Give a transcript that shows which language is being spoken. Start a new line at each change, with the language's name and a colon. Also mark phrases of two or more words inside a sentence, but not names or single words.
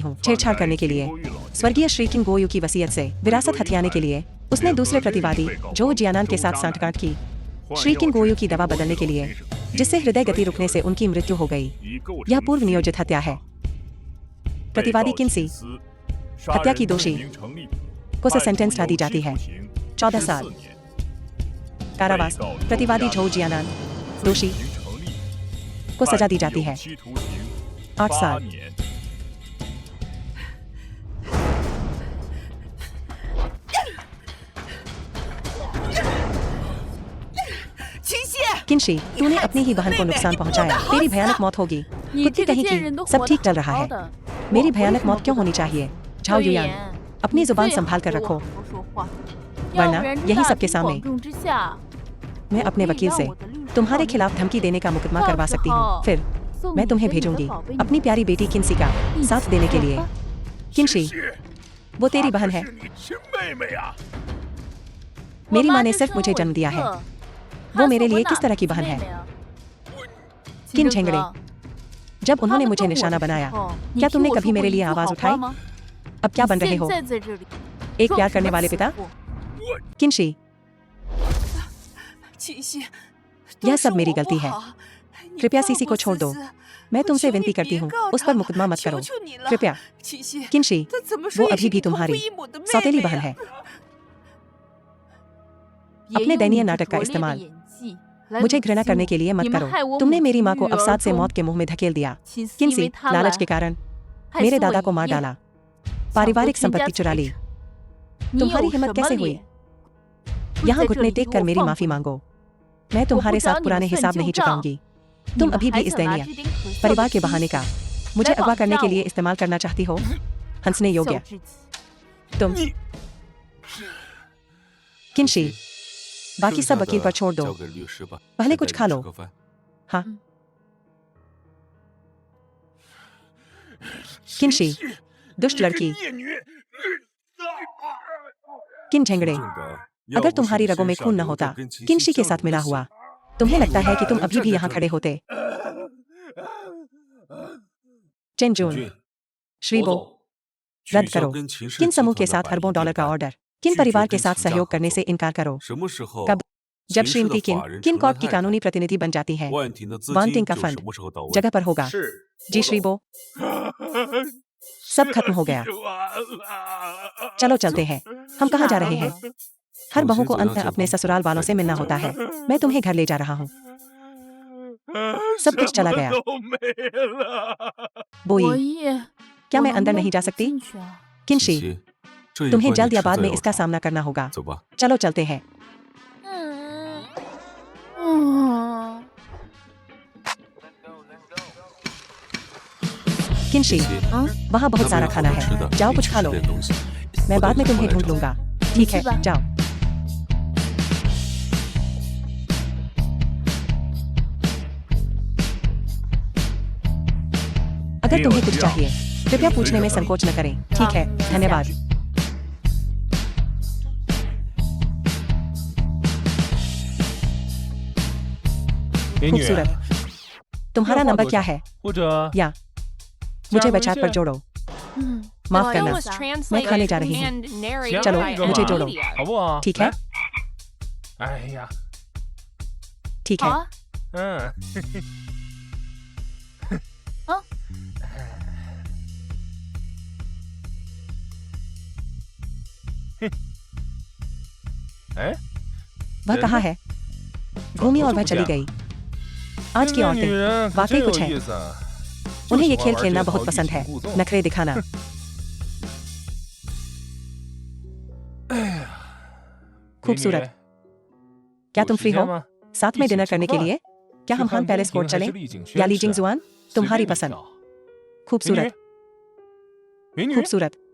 Hindi: हूँ छेड़छाड़ करने के लिए स्वर्गीय श्री किंग गोयू की वसीयत से विरासत हथियाने के लिए उसने दूसरे प्रतिवादी जो जियानान के साथ सांठगांठ की श्री किंग गोयू की दवा बदलने के लिए जिससे हृदय गति रुकने से उनकी मृत्यु हो गई यह पूर्व नियोजित हत्या है प्रतिवादी किन्सी हत्या की दोषी को सेंटेंस ला दी जाती है 14 साल कारावास प्रतिवादी झो जियानान दोषी को सजा दी जाती है 8 साल
Chinese: 秦西，
Hindi: किन्शी तूने अपनी ही बहन को नुकसान पहुंचाया तेरी भयानक मौत होगी
Chinese: 你
Hindi: कुत्ते
Chinese: 这个
Hindi: कहीं
Chinese: 贱人都
Hindi: की सब
Chinese: 活
Hindi: ठीक
Chinese: 得
Hindi: चल
Chinese: 好
Hindi: रहा
Chinese: 好
Hindi: है
Chinese: 的，
Hindi: मेरी
Chinese: 我为
Hindi: भयानक
Chinese: 什么
Hindi: मौत क्यों
Chinese: 不
Hindi: होनी
Chinese: 好
Hindi: चाहिए झाओ
Chinese: 刘
Hindi: युयान
Chinese: 岩，
Hindi: अपनी
Chinese: 你
Hindi: जुबान
Chinese: 最好
Hindi: संभाल कर
Chinese: 给我
Hindi: रखो
Chinese: 好好说话，
Hindi: वरना
Chinese: 要不然
Hindi: यही
Chinese: 大
Hindi: सबके
Chinese: 庭
Hindi: सामने
Chinese: 广众之下，
Hindi: मैं
Chinese: 我
Hindi: अपने
Chinese: 可以
Hindi: वकील
Chinese: 让
Hindi: से
Chinese: 我的律师
Hindi: तुम्हारे
Chinese: 帮你
Hindi: खिलाफ धमकी देने का मुकदमा
Chinese: 到
Hindi: करवा
Chinese: 时
Hindi: सकती हूँ
Chinese: 候
Hindi: फिर
Chinese: 送
Hindi: मैं
Chinese: 你
Hindi: तुम्हें
Chinese: 跟你的
Hindi: भेजूंगी
Chinese: 宝贝女
Hindi: अपनी प्यारी बेटी किन्सी का
Chinese: 一起
Hindi: साथ देने के
Chinese: 走
Hindi: लिए
Chinese: 吧
Hindi: किन्शी वो तेरी बहन है
Chinese: 是你亲妹妹啊！
Hindi: मेरी
Chinese: 我
Hindi: माँ
Chinese: 妈
Hindi: ने
Chinese: 就
Hindi: सिर्फ
Chinese: 生
Hindi: मुझे
Chinese: 我
Hindi: जन्म
Chinese: 一
Hindi: दिया है
Chinese: 个
Hindi: वो
Chinese: 她
Hindi: मेरे
Chinese: 送我
Hindi: लिए
Chinese: 哪
Hindi: किस तरह की
Chinese: 亲
Hindi: बहन
Chinese: 妹
Hindi: है
Chinese: 妹啊
Hindi: किन
Chinese: 秦
Hindi: झेंगड़े
Chinese: 正泽
Hindi: जब
Chinese: 他
Hindi: उन्होंने
Chinese: 们
Hindi: मुझे
Chinese: 动我
Hindi: निशाना
Chinese: 的时
Hindi: बनाया
Chinese: 候你
Hindi: क्या
Chinese: 替
Hindi: तुमने
Chinese: 我
Hindi: कभी
Chinese: 说过
Hindi: मेरे
Chinese: 一
Hindi: लिए
Chinese: 句
Hindi: आवाज
Chinese: 好
Hindi: उठाई
Chinese: 话吗？
Hindi: अब क्या
Chinese: 你
Hindi: बन रहे
Chinese: 现
Hindi: हो
Chinese: 在在这里
Hindi: एक
Chinese: 装
Hindi: प्यार
Chinese: 什
Hindi: करने
Chinese: 么
Hindi: वाले
Chinese: 慈
Hindi: पिता
Chinese: 父？
Hindi: किन्शी
Chinese: 秦西，
Hindi: यह सब मेरी गलती है कृपया सीसी को छोड़ दो मैं तुमसे विनती करती हूँ उस पर मुकदमा मत करो कृपया
Chinese: 秦西，
Hindi: किन्शी
Chinese: 他怎么
Hindi: वो
Chinese: 说也
Hindi: अभी
Chinese: 是
Hindi: भी
Chinese: 你同父
Hindi: तुम्हारी
Chinese: 异母的妹
Hindi: सौतेली
Chinese: 妹
Hindi: बहन
Chinese: 呀
Hindi: है
Chinese: 也
Hindi: अपने
Chinese: 用
Hindi: दयनीय
Chinese: 你这
Hindi: नाटक का
Chinese: 拙劣的
Hindi: इस्तेमाल
Chinese: 演技来
Hindi: मुझे
Chinese: 讽
Hindi: घृणा
Chinese: 刺
Hindi: करने
Chinese: 我
Hindi: के लिए मत
Chinese: 你们害
Hindi: करो
Chinese: 我
Hindi: तुमने
Chinese: 母
Hindi: मेरी
Chinese: 亲
Hindi: माँ को
Chinese: 女儿
Hindi: अवसाद से
Chinese: 中
Hindi: मौत के मुंह में धकेल दिया
Chinese: 秦思因
Hindi: किन्सी
Chinese: 为贪
Hindi: लालच
Chinese: 婪
Hindi: के कारण
Chinese: 害
Hindi: मेरे
Chinese: 死我
Hindi: दादा को
Chinese: 爷
Hindi: मार
Chinese: 爷
Hindi: डाला
Chinese: 抢夺
Hindi: पारिवारिक
Chinese: 全家
Hindi: संपत्ति चुरा
Chinese: 财
Hindi: ली
Chinese: 产，你
Hindi: तुम्हारी
Chinese: 有
Hindi: हिम्मत
Chinese: 什么
Hindi: कैसे
Chinese: 脸
Hindi: हुई
Chinese: 会
Hindi: यहाँ
Chinese: 在这
Hindi: घुटने
Chinese: 里
Hindi: टेक
Chinese: 给
Hindi: कर
Chinese: 我
Hindi: मेरी
Chinese: 放
Hindi: माफी
Chinese: 过？
Hindi: मांगो मैं
Chinese: 我不
Hindi: तुम्हारे
Chinese: 找
Hindi: साथ
Chinese: 你
Hindi: पुराने
Chinese: 们算
Hindi: हिसाब
Chinese: 旧
Hindi: नहीं
Chinese: 账，
Hindi: चुकाऊंगी
Chinese: 你
Hindi: तुम
Chinese: 们
Hindi: अभी
Chinese: 还
Hindi: भी इस
Chinese: 想拿
Hindi: दयनीय
Chinese: 这点可笑
Hindi: परिवार
Chinese: 的
Hindi: के
Chinese: 亲
Hindi: बहाने
Chinese: 戚
Hindi: का मुझे
Chinese: 来
Hindi: अगवा
Chinese: 绑
Hindi: करने
Chinese: 架
Hindi: के लिए
Chinese: 我？
Hindi: इस्तेमाल करना चाहती हो हंसने
Chinese: 小
Hindi: योग्य
Chinese: 至极！
Hindi: तुम किन्शी बाकी
Chinese: 剩
Hindi: सब
Chinese: 下
Hindi: वकील
Chinese: 的
Hindi: पर छोड़ दो
Chinese: 交给律师吧
Hindi: पहले
Chinese: 先带
Hindi: कुछ
Chinese: 你
Hindi: खा
Chinese: 吃
Hindi: लो
Chinese: 个饭
Hindi: हाँ किन्शी दुष्ट लड़की
Chinese: 孽女！
Hindi: किन झेंगड़े
Chinese: 真正的要
Hindi: अगर
Chinese: 不是
Hindi: तुम्हारी
Chinese: 你
Hindi: रगों में
Chinese: 身上
Hindi: खून न
Chinese: 流着
Hindi: होता
Chinese: 跟秦
Hindi: किन्शी
Chinese: 西
Hindi: के
Chinese: 相
Hindi: साथ
Chinese: 同的
Hindi: मिला
Chinese: 血
Hindi: हुआ तुम्हें लगता है कि तुम अभी भी यहाँ खड़े होते? चेंजून,
Chinese: 俊，
Hindi: श्रीबो,
Chinese: 取
Hindi: रद्द
Chinese: 消
Hindi: करो।
Chinese: 跟秦氏
Hindi: किन
Chinese: 集
Hindi: समूह
Chinese: 团
Hindi: के
Chinese: 的
Hindi: साथ
Chinese: 百亿
Hindi: अरबों
Chinese: 订
Hindi: डॉलर का
Chinese: 单
Hindi: ऑर्डर? किन
Chinese: 拒绝
Hindi: परिवार के
Chinese: 跟
Hindi: साथ
Chinese: 秦家
Hindi: सहयोग
Chinese: 合
Hindi: करने से
Chinese: 作
Hindi: इनकार करो?
Chinese: 什么时候
Hindi: कब? जब
Chinese: 秦氏
Hindi: श्रीमती
Chinese: 的
Hindi: किन
Chinese: 法人
Hindi: किन
Chinese: 成了
Hindi: कॉर्प की
Chinese: 太太
Hindi: कानूनी प्रतिनिधि बन जाती हैं?
Chinese: 万廷的资
Hindi: वांटिंग
Chinese: 金
Hindi: का
Chinese: 就
Hindi: फंड
Chinese: 什么时候到位？
Hindi: जगह पर होगा।
Chinese: 是
Hindi: जी श्रीबो, सब खत्म हो गया। चलो चलते हैं। हम कहाँ जा रहे हैं? हर बहू को अंत में अपने ससुराल वालों से मिलना होता है। मैं तुम्हें घर ले जा रहा हूँ। सब कुछ चला गया।
Chinese: 都没了。
Hindi: बोई,
Chinese: 博弈，
Hindi: क्या
Chinese: 我
Hindi: मैं
Chinese: 能
Hindi: अंदर
Chinese: 不能
Hindi: नहीं जा
Chinese: 不
Hindi: सकती?
Chinese: 进去啊？
Hindi: किनशी,
Chinese: 琪琪，这一
Hindi: तुम्हें
Chinese: 关你
Hindi: जल्द या
Chinese: 迟
Hindi: बाद
Chinese: 早
Hindi: में
Chinese: 要
Hindi: इसका
Chinese: 闯
Hindi: सामना करना होगा।
Chinese: 走吧。
Hindi: चलो चलते हैं।
Chinese: 嗯，
Hindi: किनशी,
Chinese: 琪琪，
Hindi: वहाँ बहुत
Chinese: 那边
Hindi: सारा
Chinese: 有好
Hindi: खाना
Chinese: 多吃
Hindi: है।
Chinese: 的，
Hindi: जाओ
Chinese: 一
Hindi: कुछ
Chinese: 起
Hindi: खा
Chinese: 吃
Hindi: लो।
Chinese: 点东西。
Hindi: मैं
Chinese: 我
Hindi: बाद
Chinese: 等
Hindi: में
Chinese: 你过
Hindi: तुम्हें
Chinese: 来
Hindi: ढूंढ
Chinese: 找
Hindi: लूंगा। ठीक है,
Chinese: 去吧
Hindi: जाओ। अगर तुम्हें कुछ चाहिए, कृपया पूछने में संकोच न करें। ठीक है, धन्यवाद। खूबसूरत। तुम्हारा नंबर क्या है?
Chinese: 或者
Hindi: या मुझे WeChat पर जोड़ो।
Chinese: 嗯，
Hindi: माफ
English: The film
Hindi: करना।
English: was
Hindi: मैं
English: translated
Hindi: खाने जा रही हूँ।
English: and narrated
Hindi: चलो,
English: by
Hindi: मुझे जोड़ो।
English: Media.
Chinese: 好不好？
Hindi: ठीक है,
Chinese: 哎呀，
Hindi: ठीक
Chinese: 好
Hindi: है।
Chinese: 啊，嗯， 哎，
Hindi: वह कहाँ है? घूमी और वह चली गई। आज की
Chinese: 这个女
Hindi: औरतें
Chinese: 人可
Hindi: वाकई
Chinese: 真
Hindi: कुछ
Chinese: 有
Hindi: है।
Chinese: 意思啊！
Hindi: उन्हें ये
Chinese: 就喜
Hindi: खेल
Chinese: 欢玩
Hindi: खेलना
Chinese: 这套
Hindi: बहुत
Chinese: 欲
Hindi: पसंद
Chinese: 擒
Hindi: है।
Chinese: 故纵。
Hindi: नखरे दिखाना।
Chinese: 哎呀，
Hindi: खूबसूरत।
Chinese: 美女
Hindi: क्या
Chinese: 有
Hindi: तुम
Chinese: 时
Hindi: फ्री
Chinese: 间
Hindi: हो?
Chinese: 吗？
Hindi: साथ में
Chinese: 一起
Hindi: डिनर
Chinese: 吃
Hindi: करने
Chinese: 个
Hindi: के
Chinese: 饭
Hindi: लिए? क्या
Chinese: 去
Hindi: हम
Chinese: 看
Hindi: हान
Chinese: 宫
Hindi: पैलेस
Chinese: 廷
Hindi: कोर्ट
Chinese: 还
Hindi: चलें?
Chinese: 是丽景
Hindi: या
Chinese: 轩
Hindi: लीजिंग
Chinese: 士？
Hindi: जुआन?
Chinese: 随
Hindi: तुम्हारी
Chinese: 便你
Hindi: पसंद।
Chinese: 挑。美
Hindi: खूबसूरत,
Chinese: 女，美女，
Hindi: खूबसूरत।